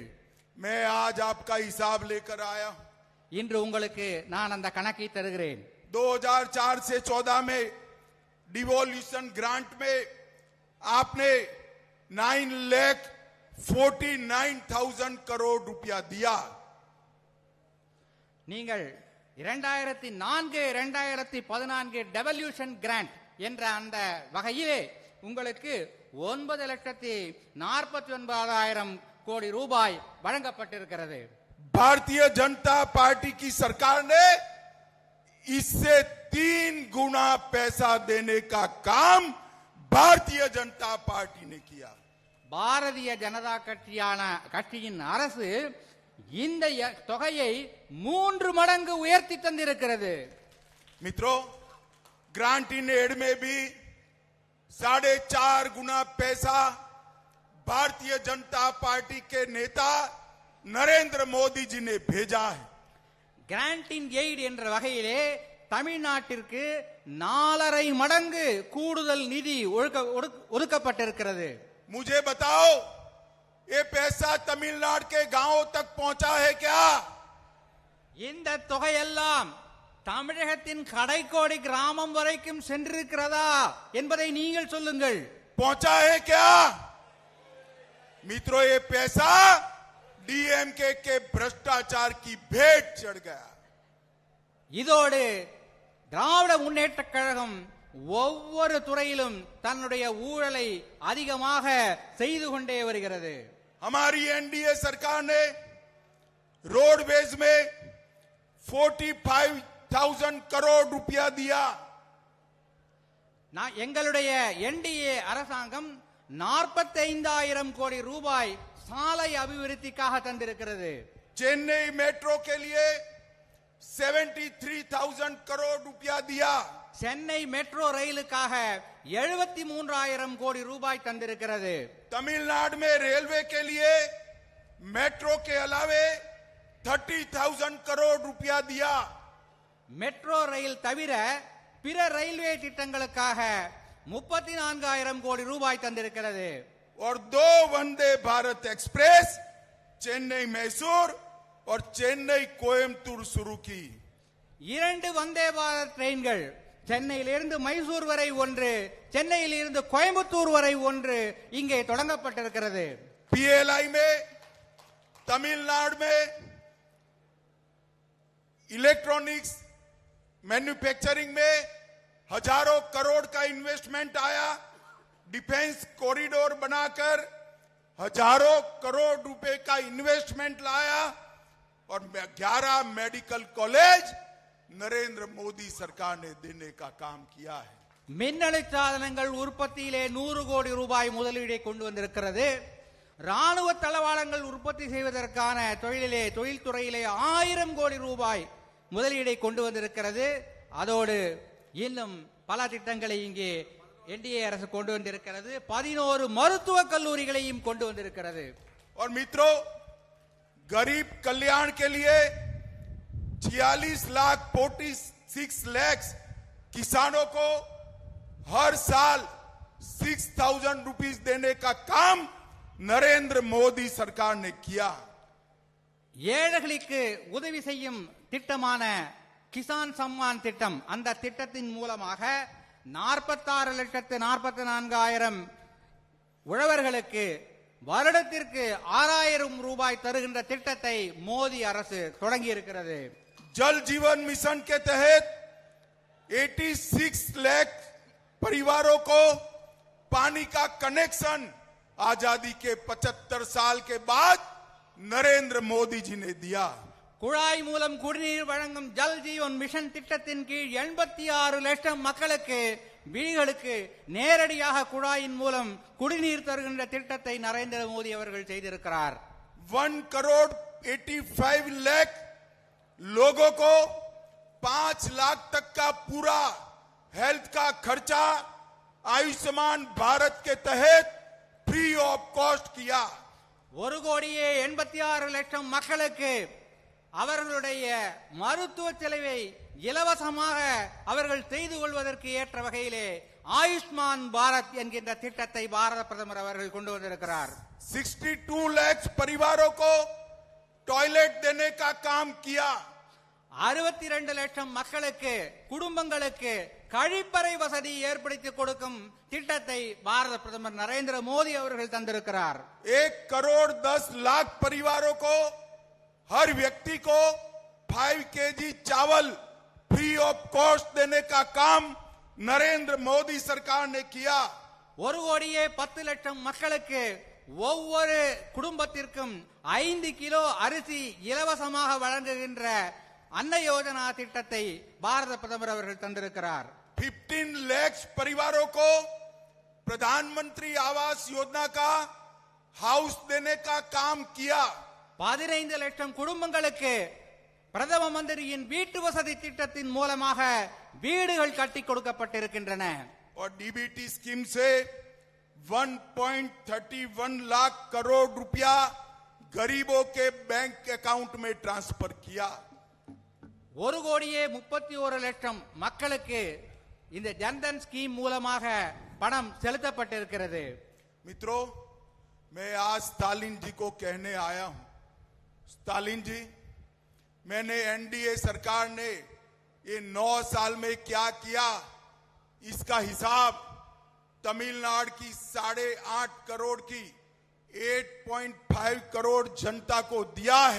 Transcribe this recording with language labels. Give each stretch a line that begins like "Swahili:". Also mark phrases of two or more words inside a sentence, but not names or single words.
Hindi: मैं आज आपका हिसाब लेकर आया हूं.
Tamil: இன்று உங்களுக்கு நான் அந்த கணக்கை தருகிறேன்.
Hindi: 2004 से 14 में
English: devolution grant
Hindi: में आपने 9,49,000 करोड़ रुपया दिया.
Tamil: நீங்கள் 2004-2014
English: devolution grant
Tamil: என்ற அந்த வகையிலே உங்களுக்கு 9,49,000 கோடி ரூபாய் வழங்கப்பட்டிருக்கிறது.
Hindi: भारतीय जनता पार्टी की सरकार ने इससे 3 गुना पैसा देने का काम भारतीय जनता पार्टी ने किया.
Tamil: பாரதிய ஜனதா கட்சியின் அரசு இந்த தொகையை 3 மடங்கு உயர்த்தி தந்திருக்கிறது.
Hindi: मित्रों,
English: grant in aid
Hindi: में भी 4.5 गुना पैसा भारतीय जनता पार्टी के नेता नरेंद्र मोदी जी ने भेजा है.
English: grant in aid
Tamil: என்ற வகையிலே தமிழ்நாட்டிற்கு 4.5 மடங்கு கூடுதல் நிதி ஒதுக்கப்பட்டிருக்கிறது.
Hindi: मुझे बताओ, ये पैसा तमिलनाडु के गांवों तक पहुंचा है क्या?
Tamil: இந்த தொகையெல்லாம் தமிழகத்தின் கடைக்கோடி கிராமம் வரைக்கும் சென்றிருக்கிறதா என்பதை நீங்கள் சொல்லுங்கள்.
Hindi: पहुंचा है क्या? मित्रों, ये पैसा डीएमके के भ्रष्टाचार की भेंट चढ़ गया.
Tamil: இதோடு திராவிட முன்னேற்ற கழகம் ஒவ்வொரு துறையிலும் தன்னுடைய ஊழலை அதிகமாக செய்து கொண்டே வருகிறது.
Hindi: हमारी एनडीए सरकार ने रोडवेज में 45 45,000 करोड़ रुपया दिया।
Tamil: எங்களுடைய என்டிஏ அரசாங்கம் 45,000 கோடி ரூபாய் சாலை அபிவிருத்திக்காக தந்திருக்கிறது.
Hindi: चेन्नई मेट्रो के लिए 73,000 करोड़ रुपया दिया।
Tamil: சென்னை மெட்ரோ ரயிலுக்காக 73,000 கோடி ரூபாய் தந்திருக்கிறது.
Hindi: तमिलनाडु में रेलवे के लिए मेट्रो के अलावे 30,000 करोड़ रुपया दिया।
Tamil: மெட்ரோ ரயில் தவிர பிற ரயில்வே திட்டங்களுக்காக 34,000 கோடி ரூபாய் தந்திருக்கிறது.
Hindi: और 2 वंदे भारत एक्सप्रेस चेन्नई मैसूर और चेन्नई कोयम्बटूर शुरू की।
Tamil: 2 வந்தே பாரத் ட்ரெயின்கள் சென்னையிலிருந்து மைசூர் வரை ஒன்று, சென்னையிலிருந்து கோயம்புத்தூர் வரை ஒன்று இங்கே தொடங்கப்பட்டிருக்கிறது.
Hindi: पीएलआई में तमिलनाडु में
English: electronics manufacturing
Hindi: में हजारों करोड़ का इन्वेस्टमेंट आया।
English: defence corridor
Hindi: बनाकर हजारों करोड़ रुपए का इन्वेस्टमेंट लाया और 11
English: medical college
Hindi: नरेंद्र मोदी सरकार ने देने का काम किया है।
Tamil: மின்னணு சாதனங்கள் உற்பத்தியிலே 100 கோடி ரூபாய் முதலீடை கொண்டு வந்திருக்கிறது. ராணுவ தளவாடங்கள் உற்பத்தி செய்வதற்கான தொழில்துறையிலே 1000 கோடி ரூபாய் முதலீடை கொண்டு வந்திருக்கிறது. அதோடு இன்னும் பல திட்டங்களை இங்கே என்டிஏ அரசு கொண்டு வந்திருக்கிறது. 11 மருத்துவக் கல்லூரிகளையும் கொண்டு வந்திருக்கிறது.
Hindi: और मित्रों, गरीब कल्याण के लिए 46 लाख किसानों को हर साल 6,000 रुपीस देने का काम नरेंद्र मोदी सरकार ने किया।
Tamil: ஏழைகளுக்கு உதவி செய்யும் திட்டமான கிசான் சம்மான் திட்டம், அந்த திட்டத்தின் மூலமாக 46,44,000 உழவர்களுக்கு வருடத்திற்கு 6,000 ரூபாய் தருகின்ற திட்டத்தை மோடி அரசு தொடங்கி இருக்கிறது.
Hindi: जल जीवन मिशन के तहत 86 लाख परिवारों को पानी का कनेक्शन आजादी के 75 साल के बाद नरेंद्र मोदी जी ने दिया।
Tamil: குழாய் மூலம் குடிநீர் வழங்கும் ஜல் ஜீவன் மிஷன் திட்டத்தின் கீழ் 86 லட்சம் மக்களுக்கு வீடுகளுக்கு நேரடியாக குழாயின் மூலம் குடிநீர் தருகின்ற திட்டத்தை நரேந்திர மோடி அவர்கள் செய்திருக்கிறார்.
Hindi: 1,85 लाख लोगों को 5 लाख तक का पूरा हेल्थ का खर्चा आयुष्मान भारत के तहत
English: free of cost
Hindi: किया।
Tamil: 1,86 லட்சம் மக்களுக்கு அவர்களுடைய மருத்துவ செலவை இலவசமாக அவர்கள் செய்து கொள்வதற்கு ஏற்ற வகையிலே ஆயுஷ்மான் பாரத் என்கின்ற திட்டத்தை பாரத பிரதமர் அவர்கள் கொண்டு வந்திருக்கிறார்.
Hindi: 62 लाख परिवारों को टॉयलेट देने का काम किया।
Tamil: 62 லட்சம் மக்களுக்கு குடும்பங்களுக்கு கழிப்பறை வசதி ஏற்படுத்தி கொடுக்கும் திட்டத்தை பாரத பிரதமர் நரேந்திர மோடி அவர்கள் தந்திருக்கிறார்.
Hindi: 1,10,00,000 परिवारों को हर व्यक्ति को 5 kg चावल
English: free of cost
Hindi: देने का काम नरेंद्र मोदी सरकार ने किया।
Tamil: 1,10 லட்சம் மக்களுக்கு ஒவ்வொரு குடும்பத்திற்கும் 5 கிலோ அரிசி இலவசமாக வழங்குகின்ற அன்ன யோஜனா திட்டத்தை பாரத பிரதமர் அவர்கள் தந்திருக்கிறார்.
Hindi: 15 लाख परिवारों को प्रधानमंत्री आवास योजना का हाउस देने का काम किया।
Tamil: 15 லட்சம் குடும்பங்களுக்கு பிரதம மந்திரியின் வீட்டு வசதி திட்டத்தின் மூலமாக வீடுகள் கட்டி கொடுக்கப்பட்டிருக்கின்றன.
Hindi: और डीबीटी स्कीम से 1.31 लाख करोड़ रुपया गरीबों के
English: bank account
Hindi: में ट्रांसफर किया।
Tamil: 1,31 லட்சம் மக்களுக்கு இந்த ஜன்தன் ஸ்கீம் மூலமாக பணம் செலுத்தப்பட்டிருக்கிறது.
Hindi: मित्रों, मैं आज स्टालिन जी को कहने आया हूं, स्टालिन जी, मैंने एनडीए सरकार ने ये 9 साल में क्या किया इसका हिसाब तमिलनाडु की 8.5 करोड़ की 8.5 करोड़ जनता को दिया है।